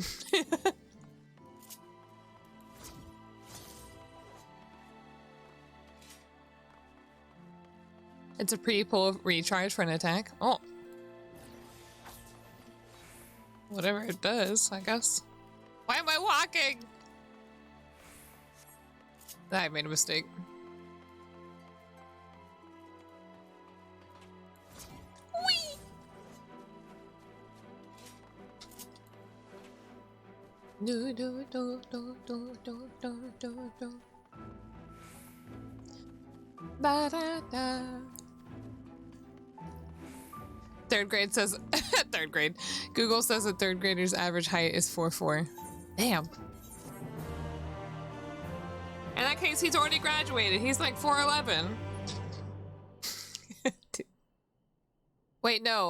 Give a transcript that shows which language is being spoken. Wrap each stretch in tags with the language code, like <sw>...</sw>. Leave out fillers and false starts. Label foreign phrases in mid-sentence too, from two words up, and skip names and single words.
<en>It's a pre-pull recharge for an attack. Oh. Whatever it does, I guess. Why am I walking? I made a mistake. Whee! Do do do do do do do do do. Ba da da. 3rd grade says 3rd grade. Google says a 3rd grader's average height is 4'4". Damn. In that case, he's already graduated. He's like 4'11". Wait, no.</en>